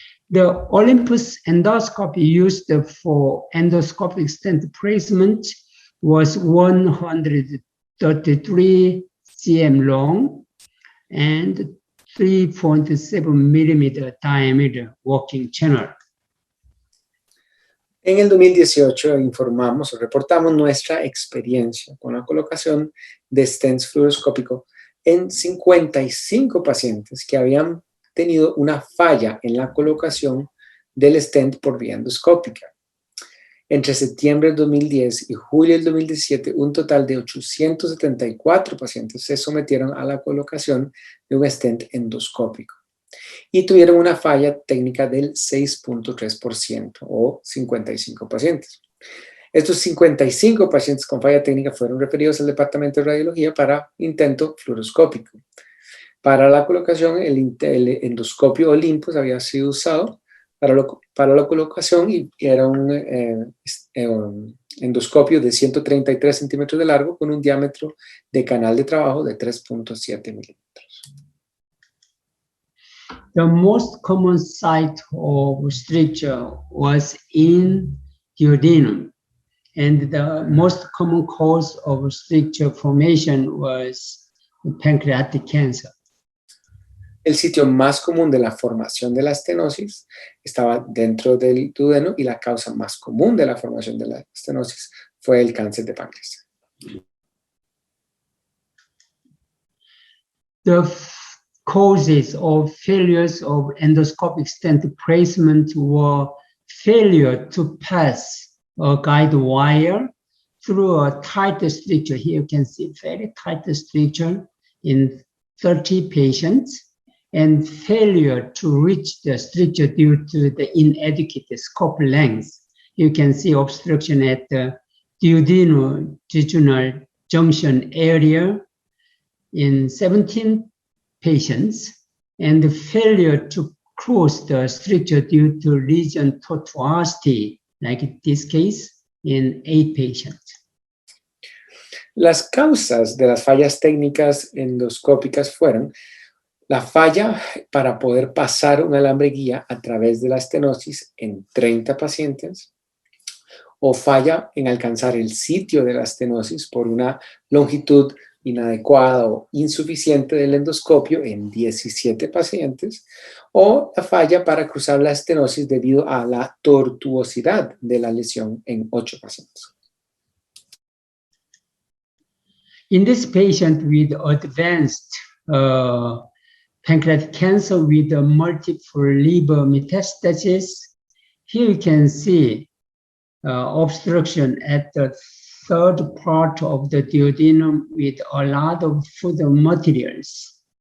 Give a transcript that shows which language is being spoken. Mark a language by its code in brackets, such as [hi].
[en] The Olympus endoscopy used for endoscopic stent placement was 133 cm long and 3.7 millimeter diameter working channel. [es] En el 2018 informamos o reportamos nuestra experiencia con la colocación de stents fluoroscópico en 55 pacientes que habían tenido una falla en la colocación del stent por vía endoscópica. Entre septiembre del 2010 y julio del 2017, un total de 874 pacientes se sometieron a la colocación de un stent endoscópico y tuvieron una falla técnica del 6.3% o 55 pacientes. Estos 55 pacientes con falla técnica fueron referidos al departamento de radiología para intento fluoroscópico. Para la colocación, el endoscopio Olympus había sido usado para la colocación y era un endoscopio de 133 centímetros de largo con un diámetro de canal de trabajo de 3.7 milímetros. [en] The most common site of stricture was in duodenum, and the most common cause of stricture formation was pancreatic cancer. [es] El sitio más común de la formación de la estenosis estaba dentro del duodeno y la causa más común de la formación de la estenosis fue el cáncer de páncreas. [en] The causes of failures of endoscopic stent placement were failure to pass a guide wire through a tight stricture. Here you can see very tight stricture in 30 patients, and failure to reach the stricture due to the inadequate scope length. You can see obstruction at the duodenojejunal junction area in 17 patients, and the failure to cross the stricture due to lesion tortuosity, like in this case, in 8 patients. [es] Las causas de las fallas técnicas endoscópicas fueron la falla para poder pasar un alambre guía a través de la estenosis en 30 pacientes, o falla en alcanzar el sitio de la estenosis por una longitud inadecuada o insuficiente del endoscopio en 17 pacientes, o la falla para cruzar la estenosis debido a la tortuosidad de la lesión en 8 pacientes. [en] In this patient with advanced pancreatic cancer with a multiple liver metastasis, here you can see obstruction at the third part of the duodenum with a lot of food materials.